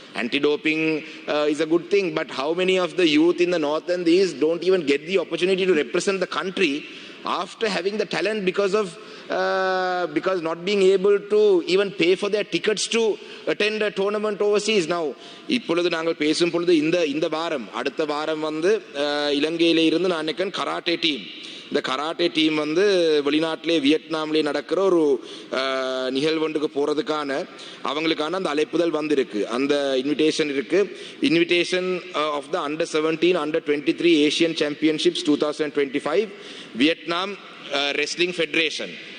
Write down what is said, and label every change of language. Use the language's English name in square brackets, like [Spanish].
[English] Anti-doping is a good thing, but how many of the youth in the north and the east don't even get the opportunity to represent the country after having the talent because not being able to even pay for their tickets to attend a tournament overseas. [Tamil] Now இப்பொழுது நாங்கள் பேசும் பொழுது இந்த வாரம், அடுத்த வாரம் இலங்கையிலே இருந்து நான் நினைக்கிறேன் கராட்டே டீம், இந்த கராட்டே டீம் வெளிநாட்டிலே வியட்நாம்லேயே நடக்கிற ஒரு நிகழ்வுக்கு போறதுக்கான அவங்களுக்கான அந்த அழைப்புதல் வந்திருக்கு. அந்த இன்விடேஷன் இருக்கு. [English] Invitation of the Under 17 Under 23 Asian Championships 2025 Vietnam Wrestling Federation.